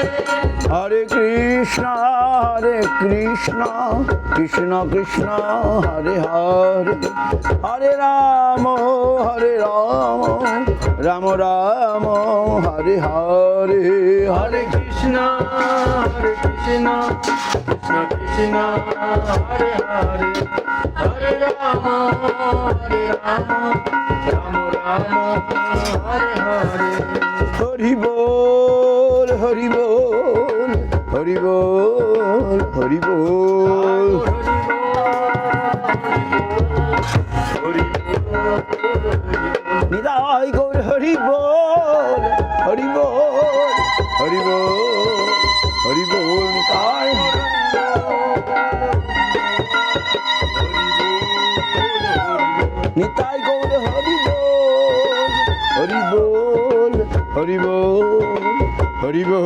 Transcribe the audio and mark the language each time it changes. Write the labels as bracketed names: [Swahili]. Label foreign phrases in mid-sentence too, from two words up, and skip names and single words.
[Sanskrit] Hare Krishna Krishna Krishna Hare Hare Hare Rama রাম রাম হরে হরে হরে Hare Krishna, Krishna Krishna, Hare Hare, Hare Rama, Rama Rama, Hare Hare. [Bangla] হরি বল হরি বল হরি বল হরি বল নিতাই গৌর হরি বল হরি বল হরি বল হরি বল নিতাই নিতাই গৌর হরি বল হরি বল হরি বল হরি